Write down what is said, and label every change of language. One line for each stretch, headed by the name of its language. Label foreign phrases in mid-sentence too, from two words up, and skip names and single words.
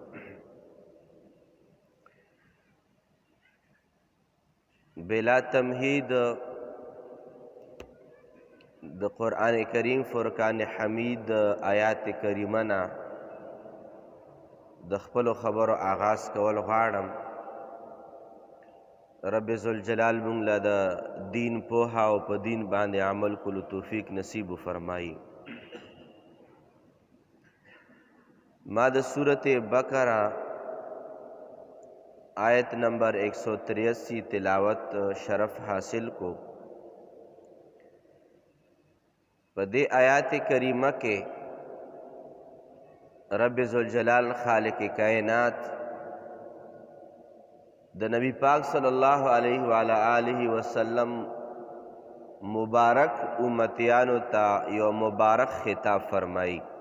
Pashto: بلا تمهید د قرآن کریم فرقان حمید آیات کریمه نه د خپلو خبرو آغاز کول غواړم.
Arabic: رب ذوالجلال
Pashto: موږ له د دین پوهه او په دین باندې عمل کولو توفیق نصیب فرمایي. ما د سورت بقره آیت نمبر 183 تلاوت شرف حاصل کو. په دې آیات کریمه کې
Arabic: رب ذوالجلال
Pashto: خالق کائنات د نبی پاک
Arabic: صلی الله علیه وعلی آله وسلم
Pashto: مبارک امتیانو ته یو مبارک خطاب فرمائی.